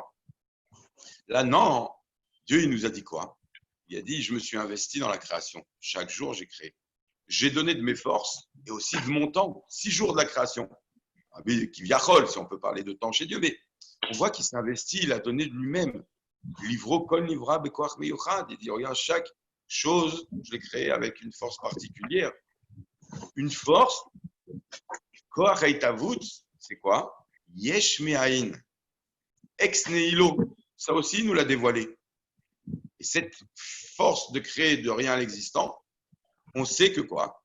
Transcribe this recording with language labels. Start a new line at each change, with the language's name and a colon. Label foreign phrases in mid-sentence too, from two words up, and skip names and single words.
French: Là, non. Dieu, il nous a dit quoi? Il a dit je me suis investi dans la création. Chaque jour, j'ai créé. J'ai donné de mes forces et aussi de mon temps. 6 jours de la création. Kiviachol, si on peut parler de temps chez Dieu, mais on voit qu'il s'est investi, il a donné de lui-même.
Hebrew: Livro, כל, לברא, בכח, מיוחד.
French: Il dit regarde, chaque chose, je l'ai créée avec une force particulière. Une force,
Hebrew: כח ההתהוות,
French: c'est quoi?
Hebrew: יש מאין.
Latin: Ex nihilo.
French: Ça aussi, il nous l'a dévoilé. Et cette force de créer de rien à l'existant, on sait que quoi?